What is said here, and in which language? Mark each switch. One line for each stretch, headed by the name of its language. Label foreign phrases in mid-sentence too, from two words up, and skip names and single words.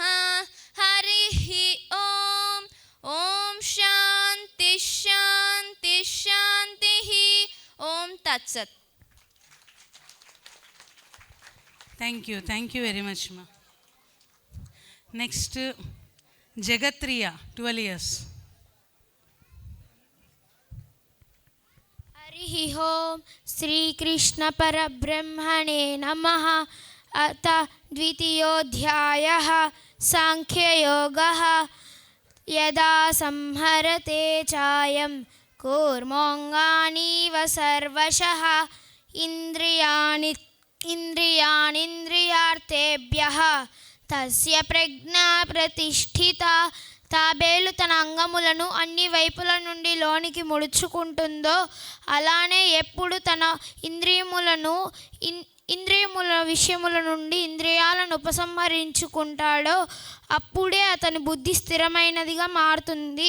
Sanskrit: హరి ఓం. ఓం శాంతి శాంతి. తత్సత్.
English: thank you very much మా. నెక్స్ట్ జగత్రియ 12 years.
Sanskrit: हरिः ओं श्रीकृष्णपरब्रह्मणे नमः. अथ द्वितीयोऽध्यायः साङ्ख्ययोगः. यदा संहरते चायं कूर्मोऽङ्गानीव सर्वशः ఇంద్రియాణింద్రియార్థేభ్యః తస్య ప్రజ్ఞా ప్రతిష్ఠిత.
Telugu: తాబేలు తన అంగములను అన్ని వైపుల నుండి లోనికి ముడుచుకుంటుందో అలానే ఎప్పుడు తన ఇంద్రియముల విషయముల నుండి ఇంద్రియాలను ఉపసంహరించుకుంటాడో అప్పుడే అతని బుద్ధి స్థిరమైనదిగా మారుతుంది.